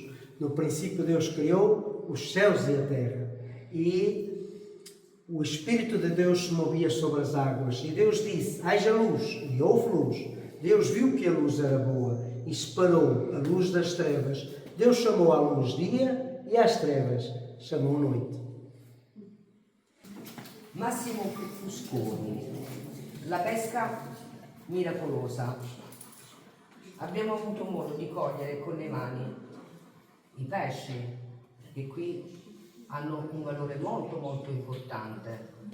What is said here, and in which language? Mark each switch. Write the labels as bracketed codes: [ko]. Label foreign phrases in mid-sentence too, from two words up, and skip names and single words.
[pt] No princípio Deus criou os céus e a terra, e o Espírito de Deus se movia sobre as águas, e Deus disse, haja luz, e houve luz. Deus viu que a luz era boa, e separou a luz das trevas. Deus chamou à luz dia, e às trevas chamou noite. [it] Massimo Fusconi, la pesca miracolosa. Abbiamo avuto modo di cogliere con le mani i pesci, che qui hanno un valore molto importante.